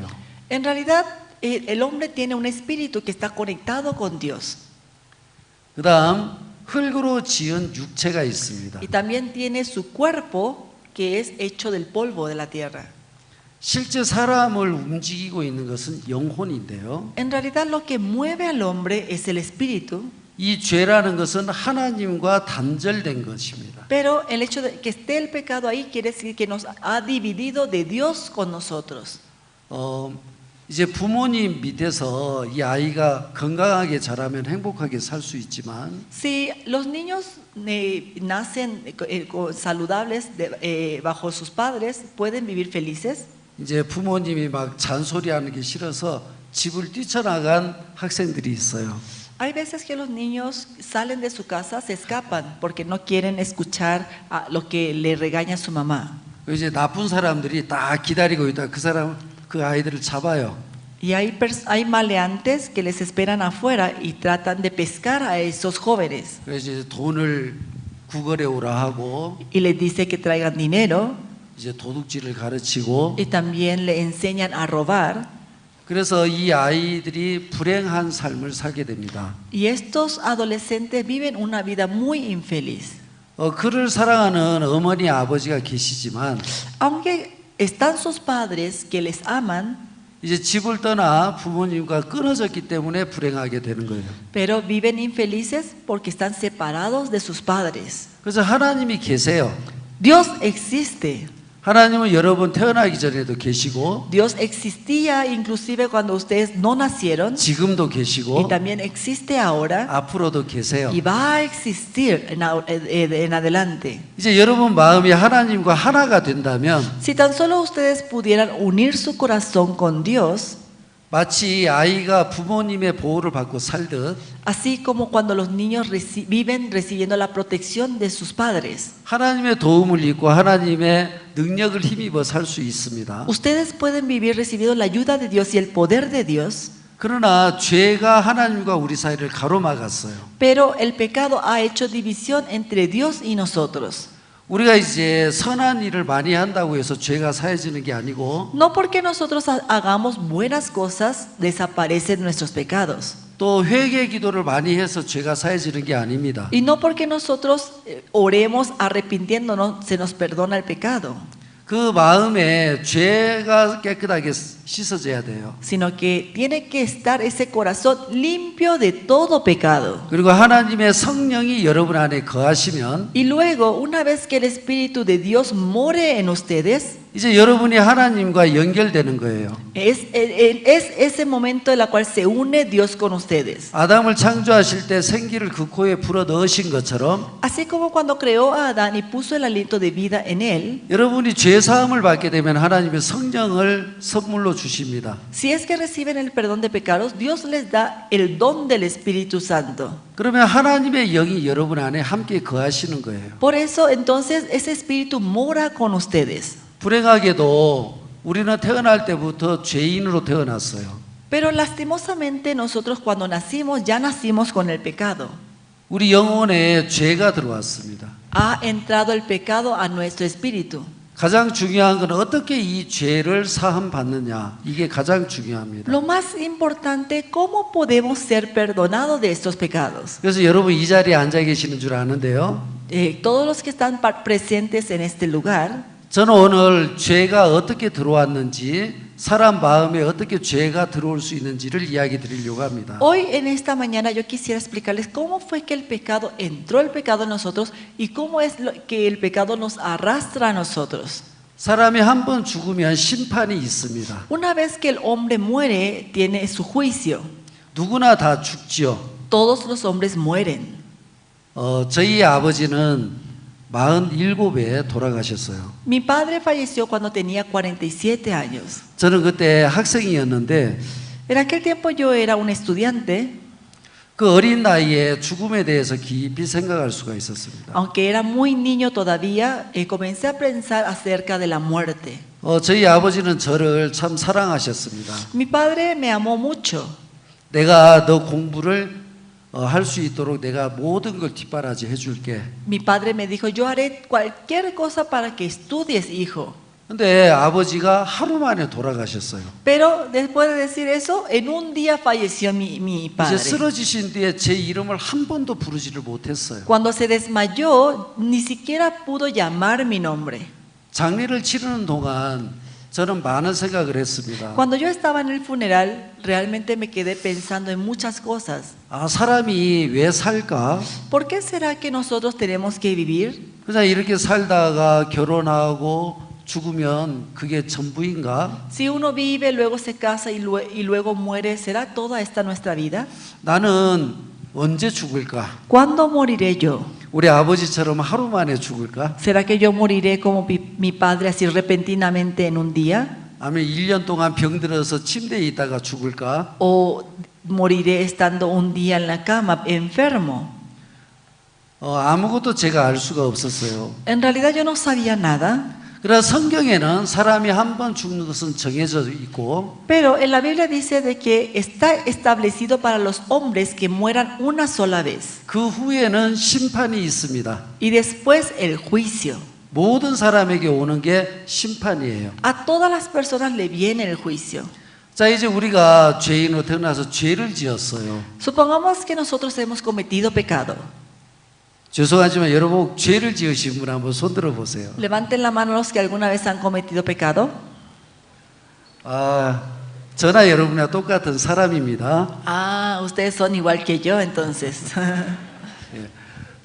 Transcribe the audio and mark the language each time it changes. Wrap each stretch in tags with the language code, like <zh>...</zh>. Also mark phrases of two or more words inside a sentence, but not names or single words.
<es>En realidad, el hombre tiene un espíritu que está conectado con Dios.</es> <ko>그다음 흙으로 지은 육체가 있습니다.</ko> <es>Y también tiene su cuerpo que es hecho del polvo de la tierra.</es> <ko>실제 사람을 움직이고 있는 것은 영혼인데요.</ko> <es>En realidad lo que mueve al hombre es el espíritu.</es> <ko>이 죄라는 것은 하나님과 단절된 것입니다.</ko> <es>Pero el hecho de que esté el pecado ahí quiere decir que nos ha dividido de Dios con nosotros.</es> <ko>이제 부모님 밑에서 이 아이가 건강하게 자라면 행복하게 살 수 있지만</ko> <es>Si los niños nacen saludables bajo sus padres, pueden vivir felices.</es> <ko>이제 부모님이 막 잔소리하는 게 싫어서 집을 뛰쳐나간 학생들이 있어요.</ko> <es>Hay veces que los niños salen de su casa, se escapan porque no quieren escuchar lo que le regaña su mamá.</es> <ko>이제 나쁜 사람들이 다 기다리고 있다. 그 아이들을 잡아요.</ko> <es>Y hay maleantes que les esperan afuera y tratan de pescar a esos jóvenes.</es> <ko>그래서 이제 돈을 구걸해 오라 하고</ko> <es>Y les dice que traigan dinero</es> <ko>이제 도둑질을 가르치고</ko> <es>y también le enseñan a robar.</es> <ko>그래서 이 아이들이 불행한 삶을 살게 됩니다.</ko> <es>Y estos adolescentes viven una vida muy infeliz.</es> <ko>그를 사랑하는 어머니 아버지가 계시지만</ko> <es>Aunque están sus padres que les aman,</es> <ko>이제 집을 떠나 부모님과 끊어졌기 때문에 불행하게 되는 거예요.</ko> <es>pero viven infelices porque están separados de sus padres.</es> <ko>그래서 하나님이 계세요.</ko> <es>Dios existe.</es> <ko>하나님은 여러분 태어나기 전에도 계시고</ko> <es>Dios existía inclusive cuando ustedes no nacieron</es> <ko>지금도</ko> <es>y</es> <ko>계시고</ko> <es>también existe ahora</es> <ko>앞으로도 계세요.</ko> <es>y va a existir en adelante.</es> <ko>이제 여러분 마음이 하나님과 하나가 된다면</ko> <es>Si tan solo ustedes pudieran unir su corazón con Dios,</es> <ko>마치 아이가 부모님의 보호를 받고 살듯</ko> <es>así como cuando los niños viven recibiendo la protección de sus padres,</es> <ko>하나님의 도움을 입고 하나님의 능력을 힘입어 살 수 있습니다.</ko> <es>ustedes pueden vivir recibiendo la ayuda de Dios y el poder de Dios,</es> <ko>그러나 죄가 하나님과 우리 사이를 가로막았어요.</ko> <es>pero el pecado ha hecho división entre Dios y nosotros.</es> <ko>우리가 이제 선한 일을 많이 한다고 해서 죄가 사해지는 게 아니고</ko> <es>No porque nosotros hagamos buenas cosas, desaparecen nuestros pecados.</es> <ko>또 회개 기도를 많이 해서 죄가 사해지는 게 아닙니다.</ko> <es>Y no porque nosotros oremos arrepintiéndonos, se nos perdona el pecado.</es> <ko>그 마음에 죄가 깨끗하게 씻어져야 돼요.</ko> <es>Sino que tiene que estar ese corazón limpio de todo pecado.</es> <ko>그리고 하나님의 성령이 여러분 안에 거하시면</ko> <es>Y luego, una vez que el Espíritu de Dios more en ustedes,</es> <ko>이제 여러분이 하나님과 연결되는 거예요.</ko> <es>es ese momento en el cual se une Dios con ustedes.</es> <ko>아담을 창조하실 때 생기를 그 코에 불어 넣으신 것처럼</ko> <es>Así como cuando creó a Adán y puso el aliento de vida en él,</es> <ko>여러분이 죄 사함을 받게 되면 하나님의 성령을 선물로 주십니다.</ko> <es>si es que reciben el perdón de pecados, Dios les da el don del Espíritu Santo.</es> <ko>그러면 하나님의 영이 여러분 안에 함께 거하시는 거예요.</ko> <es>Por eso, entonces, ese Espíritu mora con ustedes.</es> <ko>불행하게도 우리는 태어날 때부터 죄인으로 태어났어요.</ko> <es>Pero lastimosamente nosotros cuando nacimos ya nacimos con el pecado.</es> <ko>우리 영혼에 죄가 들어왔습니다.</ko> <es>Ha entrado el pecado a nuestro espíritu.</es> <ko>가장 중요한 건 어떻게 이 죄를 사함 받느냐. 이게 가장 중요합니다.</ko> <es>Lo más importante, ¿cómo podemos ser perdonados de estos pecados?</es> <ko>그래서 여러분 이 자리에 앉아 계시는 줄 아는데요.</ko> <es>Todos los que están presentes en este lugar,</es> <ko>저는 오늘 죄가 어떻게 들어왔는지 사람 마음에 어떻게 죄가 들어올 수 있는지를 이야기 드리려고 합니다.</ko> <es>hoy en esta mañana yo quisiera explicarles cómo fue que el pecado entró el pecado en nosotros y cómo es que el pecado nos arrastra a nosotros.</es> <ko>사람이 한 번 죽으면 심판이 있습니다.</ko> <es>Una vez que el hombre muere, tiene su juicio.</es> <ko>누구나 다 죽지요.</ko> <es>Todos los hombres mueren.</es> <ko>저희 아버지는 47에 돌아가셨어요.</ko> <es>Mi padre falleció cuando tenía 47 años.</es> <ko>저는 그때 학생이었는데</ko> <es>En aquel tiempo yo era un estudiante,</es> <ko>그 어린 나이에 죽음에 대해서 깊이 생각할 수가 있었습니다.</ko> <es>aunque era muy niño todavía, comencé a pensar acerca de la muerte.</es> <ko>저희 아버지는 저를 참 사랑하셨습니다.</ko> <es>Mi padre me amó mucho.</es> <ko>내가 너 공부를 할 수 있도록 내가 모든 걸 뒷바라지 해줄게.</ko> <es>Mi padre me dijo, yo haré cualquier cosa para que estudies, hijo.</es> <ko>근데 아버지가 하루 만에 돌아가셨어요.</ko> <es>Pero después de decir eso, en un día falleció mi</es> <ko>이제</ko> <es>padre.</es> <ko>쓰러지신 뒤에 제 이름을 한 번도 부르지를 못했어요.</ko> <es>Cuando se desmayó, ni siquiera pudo llamar mi nombre.</es> <ko>장례를 치르는 동안 저는 많은 생각을 했습니다.</ko> <es>Cuando yo estaba en el funeral, realmente me quedé pensando en muchas cosas.</es> <ko>사람이 왜 살까?</ko> <es>¿Por qué será que nosotros tenemos que vivir?</es> <ko>그냥 이렇게 살다가 결혼하고 죽으면 그게 전부인가?</ko> <es>Si uno vive, luego se casa y luego muere, ¿será toda esta nuestra vida?</es> <ko>나는 언제 죽을까?</ko> <es>¿Cuándo moriré yo?</es> <ko>우리 아버지처럼 하루 만에 죽을까?</ko> <es>¿Será que yo moriré como mi padre así repentinamente en un día?</es> <ko>아니면 1년 동안 병들어서 침대에 있다가 죽을까?</ko> <es>¿O moriré estando un día en la cama enfermo?</es> <ko>아무것도 제가 알 수가 없었어요.</ko> <es>En realidad yo no sabía nada.</es> <ko>그래서 성경에는 사람이 한 번 죽는 것은 정해져 있고</ko> <es>Pero en la Biblia dice de que está establecido para los hombres que mueran una sola vez.</es> <ko>그 후에는 심판이 있습니다.</ko> <es>Y después el juicio.</es> <ko>모든 사람에게 오는 게 심판이에요.</ko> <es>A todas las personas le viene el juicio.</es> <ko>자, 이제 우리가 죄인으로 태어나서 죄를 지었어요.</ko> <es>Supongamos que nosotros hemos cometido pecado.</es> <ko>죄송하지만 여러분 죄를 지으신 분 한번 손 들어 보세요.</ko> <es>Levanten la mano los que alguna vez han cometido pecado.</es> <ko>저나 여러분이랑 똑같은 사람입니다.</ko> <es>Ustedes son igual que yo entonces.</es>